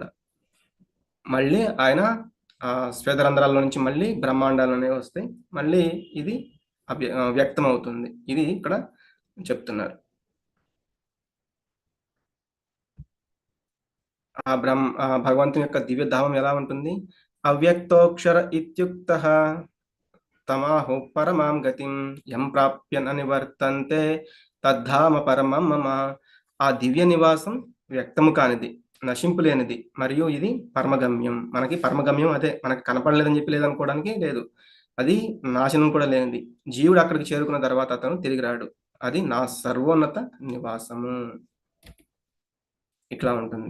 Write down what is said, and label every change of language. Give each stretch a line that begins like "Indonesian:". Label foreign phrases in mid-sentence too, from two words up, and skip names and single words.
Telugu: మళ్ళీ ఆయన స్వేదరంధ్రాల నుంచి మళ్ళీ బ్రహ్మాండాలు అనేవి వస్తాయి, మళ్ళీ ఇది వ్యక్తం అవుతుంది. ఇది ఇక్కడ చెప్తున్నారు. భగవంతుని యొక్క దివ్యధామం ఎలా ఉంటుంది?
Sanskrit: అవ్యక్తోక్షర ఇత్యుక్తః తమాహు పరమాం గతిం యం ప్రాప్య న నివర్తంతే తద్ధామ పరమం మమ.
Telugu: ఆ దివ్య నివాసం వ్యక్తము కానిది, నశింపులేనిది, మరియు ఇది పరమగమ్యం. మనకి పరమగమ్యం అదే, మనకి కనపడలేదని చెప్పి లేదనుకోవడానికి లేదు. అది నాశనం కూడా లేనిది. జీవుడు అక్కడికి చేరుకున్న తర్వాత అతను తిరిగి రాడు. అది నా సర్వోన్నత నివాసము. ఇట్లా ఉంటుంది.